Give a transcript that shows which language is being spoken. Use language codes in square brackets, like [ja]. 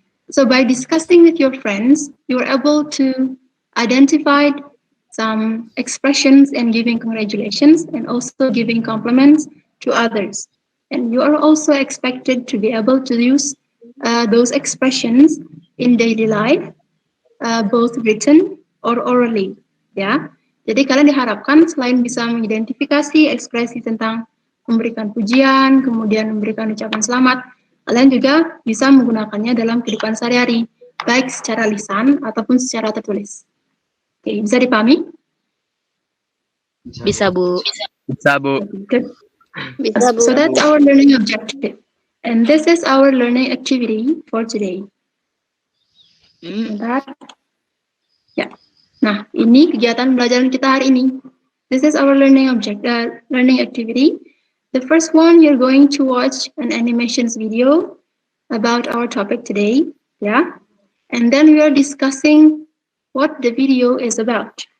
[en] So by discussing with your friends, you are able to identify some expressions and giving congratulations and also giving compliments to others. And you are also expected to be able to use those expressions in daily life, both written or orally. [id] Ya. Jadi kalian diharapkan selain bisa mengidentifikasi ekspresi tentang memberikan pujian, kemudian memberikan ucapan selamat, kalian juga bisa menggunakannya dalam kehidupan sehari-hari, baik secara lisan ataupun secara tertulis. Oke, bisa dipahami? Bisa, Bu. Bisa, Bu. [en] Good. [id] Bisa, Bu. [en] So that's our learning objective. And this is our learning activity for today. [id] Bentar. Ya. Nah, ini kegiatan pembelajaran kita hari ini. [en] This is our learning activity. The first one, you're going to watch an animations video about our topic today, and then we are discussing what the video is about.